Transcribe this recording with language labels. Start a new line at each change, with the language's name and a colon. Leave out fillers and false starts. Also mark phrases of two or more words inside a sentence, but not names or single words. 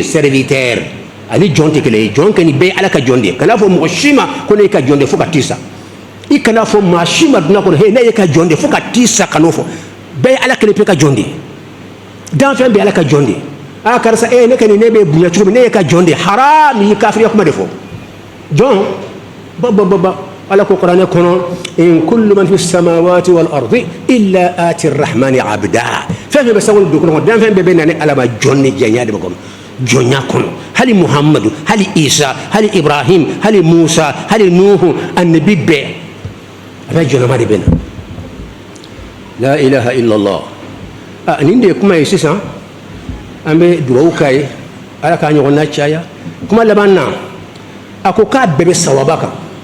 Bambara: serviteur ani jɔn tɛ kelen ye jɔn kɛ nin bɛɛ ye ala ka jɔn de ye kana fɔ mɔgɔ si ma ko ne ye ka jɔn de fo ka t'i sa i kana fɔ maa si ma dunan kɔnɔ he ne ye ka jɔn de fo ka t'i sa kan'o fɔ bɛɛ ye ala kelen pe ka jɔn de ye danfɛn bɛɛ ala ka jɔn de ye a karisa ne ka nin ne bɛ bonya cogo min ne ye ka jɔn de ye haram i ye kafiriya kuma de fɔ jɔn ba ala ko kuranɛ kɔnɔ
Arabic: إن كل من في السماوات والأرض إلا آتي الرحمن عبدا
Bambara: fɛn fɛn bɛ sango dugu kɔnɔ danfɛn bɛɛ bɛ na ni ala ma jɔn ni jɛnya de bɛ kɔnɔ jɔnya kɔnɔ hali muhammadu hali isa hali ibrahim hali musa hali nuhu annabi bɛɛ a bɛ jɔnama de bɛ na
Arabic: لا إله إلا الله
Bambara: nin de ye kuma ye sisan an bɛ dugawu k'a ye ala k'a ɲɔgɔnna caya kuma laban na a ko k'a bɛɛ bɛ sawaba kan